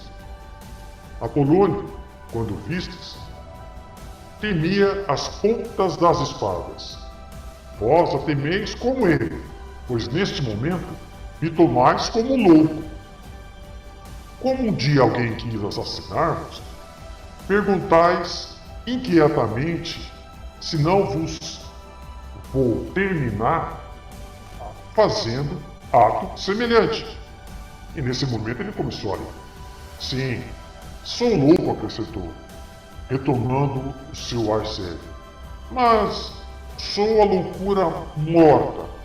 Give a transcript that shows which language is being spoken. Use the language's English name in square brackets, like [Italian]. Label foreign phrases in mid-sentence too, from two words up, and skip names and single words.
[Portuguese] Apolônio, quando vistes, temia as pontas das espadas. Vós a temeis como ele, pois neste momento me tomais como louco. Como um dia alguém quis assassinar-vos, perguntais inquietamente se não vos vou terminar fazendo ato semelhante. E nesse momento ele começou a rir. Sim, sou louco, acrescentou, retomando o seu ar sério. Mas sou a loucura morta.